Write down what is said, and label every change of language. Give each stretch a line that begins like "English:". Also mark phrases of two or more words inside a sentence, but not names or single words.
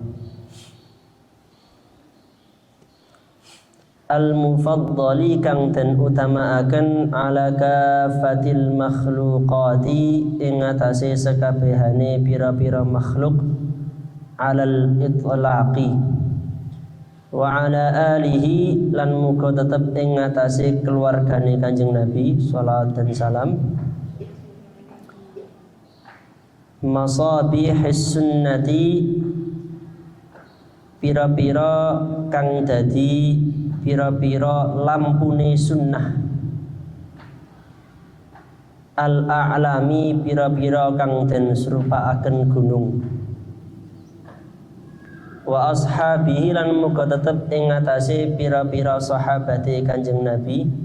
Javanese: Al-mufaddali kang den utamaaken
Arabic: على كافة المخلوقات
Javanese: ing atase sekabehane pira-pira makhluk
Arabic: على الإطلاق وعلى آله
Javanese: lan muga tetep ing atase keluargane Kanjeng Nabi sallallahu dan salam
Arabic: مصابيح السنة
Javanese: pira-pira kang dadi pira-pira lampune sunnah al-a'lami pira-pira kang den serupaaken gunung
Arabic: وأصحابه
Javanese: lan muga tetep ing atase pira-pira sahabate Kanjeng Nabi